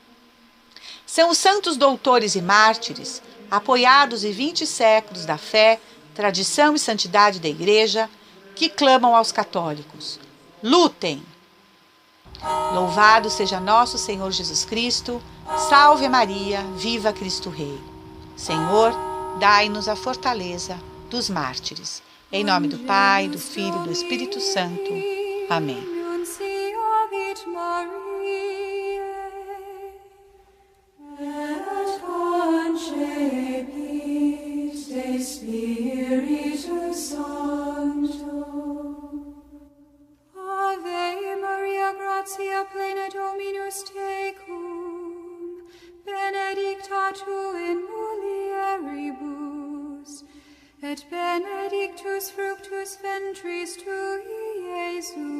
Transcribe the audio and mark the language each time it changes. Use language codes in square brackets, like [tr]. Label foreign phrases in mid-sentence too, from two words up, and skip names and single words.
[pt] São os santos doutores e mártires, apoiados em 20 séculos da fé, tradição e santidade da Igreja, que clamam aos católicos: lutem! Louvado seja nosso Senhor Jesus Cristo, salve Maria, viva Cristo Rei. Senhor, dai-nos a fortaleza dos mártires. Em nome do Pai, do Filho e do Espírito Santo. Amém. [la] Ave Maria, gratia plena Dominus tecum, benedicta tu in mulieribus, et benedictus fructus ventris tui, Iesus.